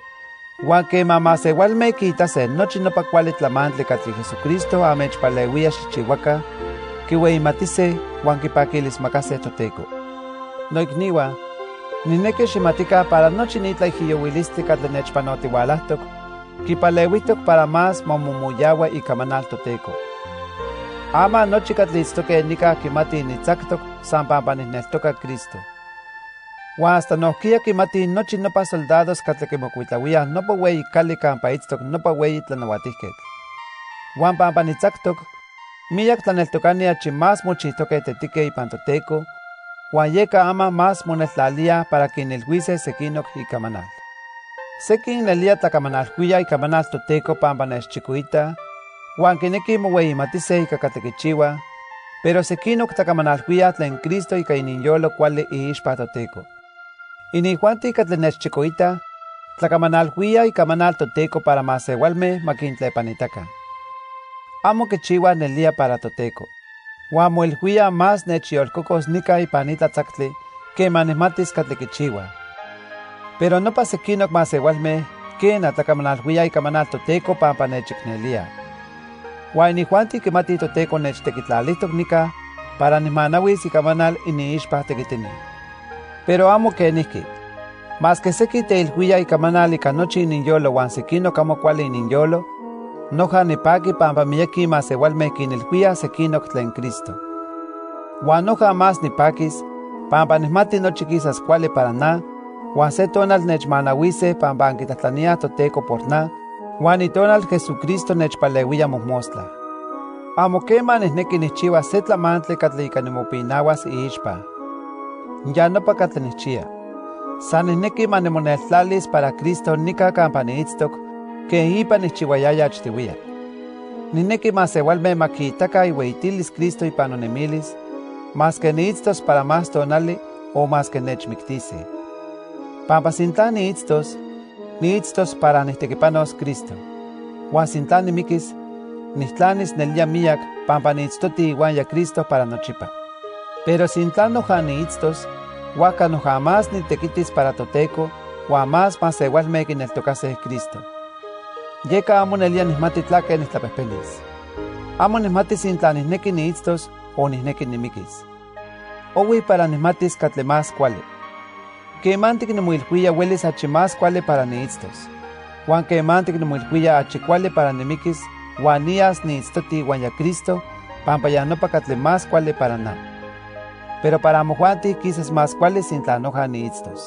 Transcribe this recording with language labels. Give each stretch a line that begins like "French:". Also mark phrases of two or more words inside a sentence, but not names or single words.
Eastern Huasteca Nahuatl: Uan keman maseualmeh kiitase nochi nopa kuali tlamantli katli Jesucristo amechpaleuia xikchiuaka, kiueyimatise uan kipakilismakase Toteco. Noikniua, nineki ximatika para nochi ni tlaijiyouilistli katli nechpanotiualahtok, kipaleuihtok
Spanish: para más
Eastern Huasteca Nahuatl: mamomoyaua ikamanal Toteco. Ama nochi katli itztokeh nika kimati nitzaktok san pampa nihneltoka Cristo. Uan hasta nohkia kimati nochi nopa soldados katli kimokuitlauiah nopa ueyi kali kampa itztok nopa ueyi tlanauatihketl. Uan pampa nitzaktok, miyak tlaneltokani achi más mochihtokeh tetikeh ipan Toteco, uan yeka ama más moneltlaliah para kinilhuise sekinok ikamanal. Sekin nelia tlakamanalhuia ikamanal Toteco pampa nechchikoitah, uan kineki moueyimatise ika katli kichiuah, pero sekinok tlakamanalhuia tlen Cristo ika ininyolo kuali iixpa Toteco. Inijuanti katli nechchikoitah, tlakamanalhuia ikamanal Toteco para maseualmeh makintlepanitaka. Amo kichiuah nelia para Toteco, uan moilhuia más nechyolkokos nika ipan itlatzactli keman nihmatis katli kichiuah. Pero nopa sekinok maseualmeh ken tlakamanalhuia ikamanal Toteco pampa nechiknelia. Uan inijuanti kimati Toteco nechtekitlalihtok nika para nihmanauis ikamanal iniixpa tekitini. Pero amo kenihki,
Spanish: mas que
Eastern Huasteca Nahuatl: seki teilhuia ikamanal ika nochi ininyolo uan sekinok amo kuali ininyolo, noja nipaki pampa miyeki maseualmeh kinilhuia sekinok tlen Cristo. Uan noja más nipakis, pampa nihmati nochi kisas kuali para na, uan se tonal nechmanauise pampa ankitlahtlaniah Toteco por na, uan itonal Jesucristo nechpaleuia mojmostla. Amo keman nihneki nihchiua se tlamantli katli ika nimopinauas iixpa. Ya nopa katli nihchia. San nihneki manimoneltlalis para Cristo nika kampa niitztok, ken ipa nihchiuayaya achtiuia. Nihneki maseualmeh makiitaka iueitilis Cristo ipan nonemilis,
Spanish: mas que
Eastern Huasteca Nahuatl: niitztos
Spanish: para más
Eastern Huasteca Nahuatl: tonali o
Spanish: mas que
Eastern Huasteca Nahuatl: nechmiktise. Pampa sintla niitztos para nihtekipanos Cristo. Uan sintla nimikis, nihtlanis nelia miak pampa niitztoti iuan ya Cristo para nochipa. Pero sintla noja niitztos, uaka noja más nitekitis para Toteco, uan más maseualmeh kineltokaseh Cristo. Yeka amo nelia nihmati tlake nihtlapehpelis. Amo nihmati sintla nihneki niitztos o nihneki nimikis. owi para nihmatis katle más kuali. Kemantik nimuilhuia welis achi más kuali para niitztos. Juan kemantik nimuilhuia achi kuali para nimikis, Juan nias niitztoti Juan ya Cristo, pampa ya nopa katle más kuali para na. Pero para mojuanti
Spanish: quizás más
Eastern Huasteca Nahuatl: kuali sin tla noja niitztos.